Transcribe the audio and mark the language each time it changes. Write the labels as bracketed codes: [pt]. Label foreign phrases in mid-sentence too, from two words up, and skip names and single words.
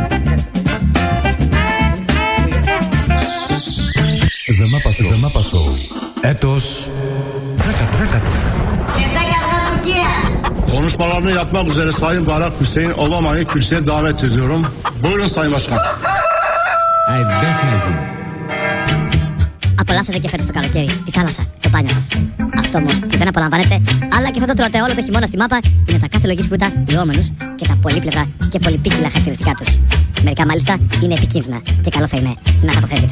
[el] The Mapa Show. Έτος 10. [tr] Konuşmalarını yapmak üzere Sayın Barak Hüseyin Obama'yı kürsüye davet ediyorum. Buyurun Sayın Başkan. [el] Απολαύσατε και φέτος το καλοκαίρι τη θάλασσα, το μπάνιο σας. Αυτό όμως που δεν απολαμβάνετε, αλλά και θα το τρώτε όλο το χειμώνα στη μάπα, είναι τα κάθε λογής φρούτα λουόμενους και τα πολύπλευρα και πολυπίκυλα χαρακτηριστικά τους. Μερικά μάλιστα είναι επικίνδυνα και καλό θα είναι να τα αποφεύγετε.